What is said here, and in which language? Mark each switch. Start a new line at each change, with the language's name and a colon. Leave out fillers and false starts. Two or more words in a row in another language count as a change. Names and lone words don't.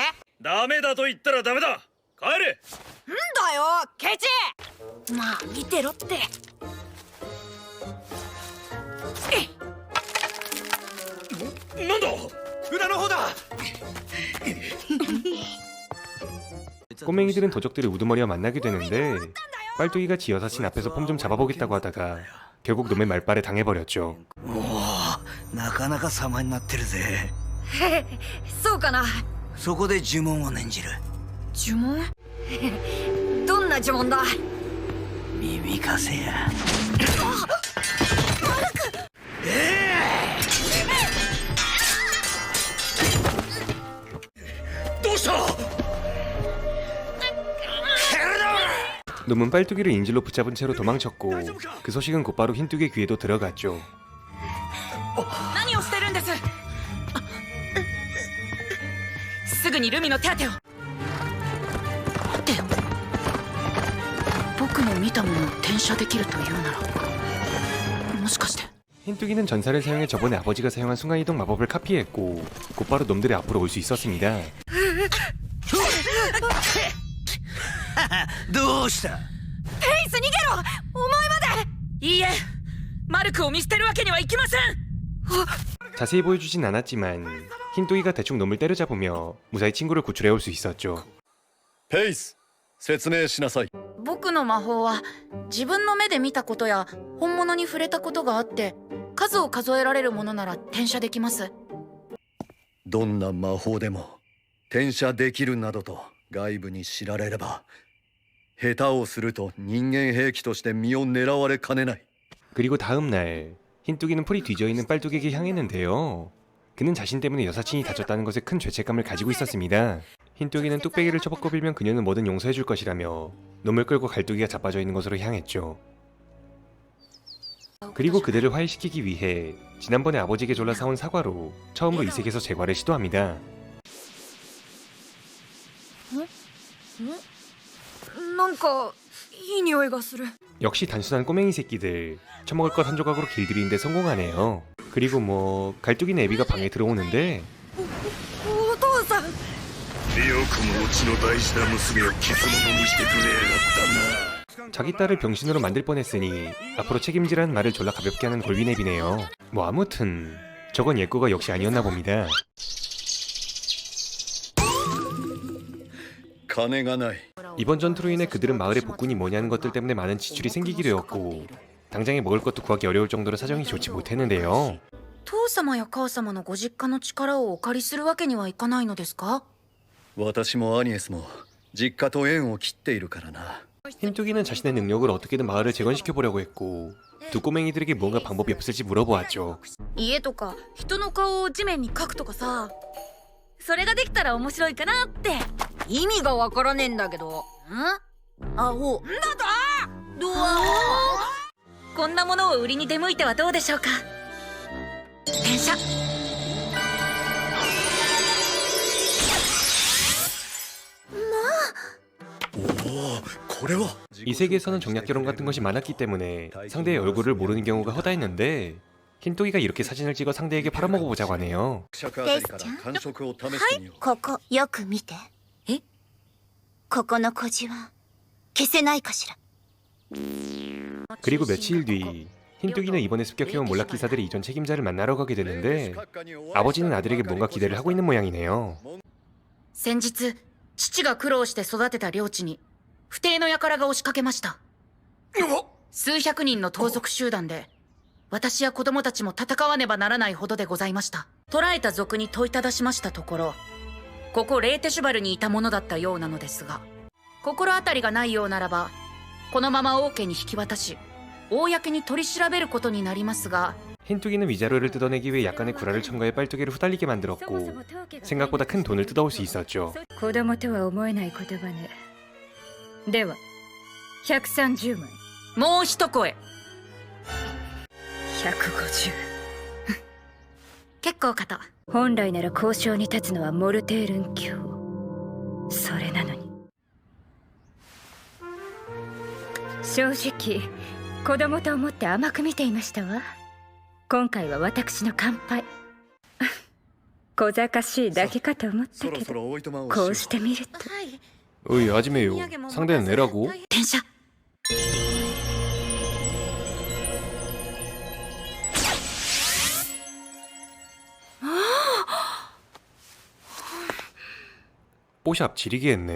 Japanese: ダメだと言ったらダメだ。帰れ。んだよケチ。まあ見てろって。なんだ裏の方だ。
Korean: 꼬맹이들은 도적들을 우두머리와 만나게 되는데 빨뚜기가 지 여사친 앞에서 폼 좀 잡아보겠다고 하다가 결국 놈의 말발에 당해버렸죠.
Japanese: おお、なかなか様になってるぜ。そうかな。そこで呪文を念じる。呪文どんな呪文だ。耳かせや。どうした。
Korean: 놈은 빨뚜기를 인질로 붙잡은 채로 도망쳤고 그 소식은 곧바로 흰뚜기의 귀에도 들어갔죠.
Japanese: 何をしてるんです。すぐにルミの手当てを。でも僕の見たものを転写できるというならもしかして
Korean: 흰뚜기는 전사를 사용해 저번에 아버지가 사용한 순간이동 마법을 카피했고 곧바로 놈들의 앞으로 올 수 있었습니다.
Japanese: どうした。ペイス逃げろ。お前まで。いいえマルクを見捨てるわけにはいきません。
Korean: 자세히 보여주진 않았지만 흰뚜기가 대충 놈을 때려잡으며 무사히 친구를 구출해올 수 있었죠. ペイス、説明しなさい。僕の魔法は自分の目で見たことや本物に触れたことがあって数を数えられるものなら転写できます。どんな魔法でも転写できるなどと外部に知られれば下手をすると人間兵器として身を狙われかねない。 그리고 다음날 흰뚜기는 풀이 뒤져있는 빨뚜기에게 향했는데요. 그는 자신 때문에 여사친이 다쳤다는 것에 큰 죄책감을 가지고 있었습니다. 흰뚜기는 뚝배기를 처먹고 빌면 그녀는 뭐든 용서해줄 것이라며 놈을 끌고 갈뚜기가 자빠져 있는 곳으로 향했죠. 그리고 그들을 화해시키기 위해 지난번에 아버지에게 졸라 사온 사과로 처음으로 이 세계에서 제과를 시도합니다.
Japanese: なんかいい匂いがする。
Korean: 역시 단순한 꼬맹이 새끼들 처먹을 것 한 조각으로 길들이는데 성공하네요. 그리고 뭐 갈뚜기는 애비가 방에 들어오는데
Japanese: お父さん。よくもうちの大事な娘を傷物にしてくれやがったな。
Korean: 자기 딸을 병신으로 만들 뻔했으니 앞으로 책임지라는 말을 졸라 가볍게 하는 골빈앱이네요. 뭐 아무튼 저건 옛거가 역시 아니었나 봅니다.
Japanese: 金がない。
Korean: 이번 전투로 인해 그들은 마을의 복군이 뭐냐는 것들 때문에 많은 지출이 생기게 되었고 당장에 먹을 것도 구하기 어려울 정도로 사정이 좋지 못했는데요.
Japanese: 父様や母様のご実家の力をお借りするわけにはいかないのですか。私もアニエスも実家と縁を切っているからな。
Korean: 흰뚜기는 자신의 능력을 어떻게든 마을을 재건시켜보려고 했고 두 꼬맹이들에게 뭔가 방법이 없을지 물어보았죠.
Japanese: 家とか人の顔を地面に描くとかさ。それができたら面白いかなって。意味がわからねえんだけど。ん？アホ。だと？ドアこんなものを売りに出向いてはどうでしょうか。転写。おお、これは
Korean: 이 세계에서는 정략 결혼 같은 것이 많았기 때문에 상대의 얼굴을 모르는 경우가 허다했는데 흰토기가 이렇게 사진을 찍어 상대에게 팔아먹어보자고 하네요.
Japanese: 記者あたりから感触を試してみよう。ここよく見て。え？ここの小じは消せないかしら。
Korean: 그리고 며칠 뒤 흰토기는 이번에 습격해온 몰락 기사들의 이전 책임자를 만나러 가게 되는데 아버지는 아들에게 뭔가 기대를 하고 있는 모양이네요.
Japanese: 先日父が苦労して育てた領地に不定の輩が押しかけました。数百人の盗賊集団で私や子供たちも戦わねばならないほどでございました。捕らえた賊に問いただしましたところ、ここレーテシュバルにいたものだったようなのですが、心当たりがないようならばこのまま王家に引き渡し公に取り調べることになりますが、
Korean: 흰토기는 위자료를 뜯어내기 위해 약간의 구라를 첨가해 빨뚜기를 후달리게 만들었고 생각보다 큰 돈을 뜯어올 수 있었죠.
Japanese: 子供とは思えない言葉ね。では130枚。もう一声。 150。結構かと。本来なら交渉に立つのはモルテールン卿。それなのに正直子供と思って甘く見ていましたわ。今回は私の乾杯。小賢しいだけかと思ったけそろそろど、おいとまをこうしてみると。はい。
Korean: 어이 아지매요. 상대는 내라고?
Japanese: 転写。
Korean: 뽀샵 지리게 했네.